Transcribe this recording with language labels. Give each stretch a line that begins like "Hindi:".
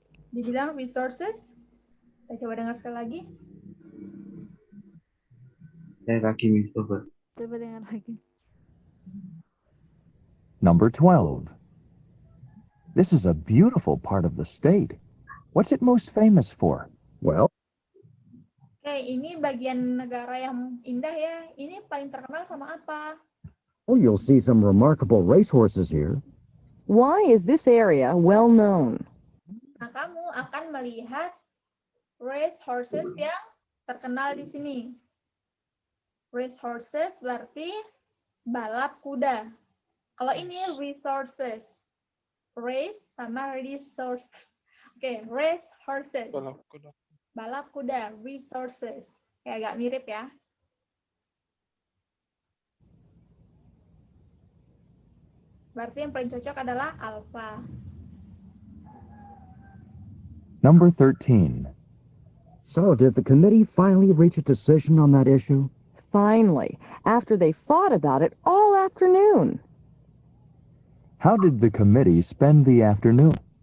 Indonesian: Dibilang resources. Kita coba dengar sekali lagi. Saya lagi, Miss. Coba. Coba dengar lagi.
English: Number 12. This is a beautiful part of the state. What's it most famous for? Well,
Indonesian: Oke, ini bagian negara yang indah ya. Ini paling terkenal sama apa?
English: you'll see some remarkable racehorses here. Why is this area well known?
Indonesian: Nah, kamu akan melihat race horses yang terkenal di sini. Race horses berarti balap kuda. Kalau ini resources. Race sama resources. Oke, race horses. Balap kuda, resources. Kayak agak mirip ya. Berarti yang paling cocok adalah alpha.
English: Number 13. So, did the committee finally reach a decision on that issue? Finally, after they fought about it all afternoon. How did the committee spend the afternoon?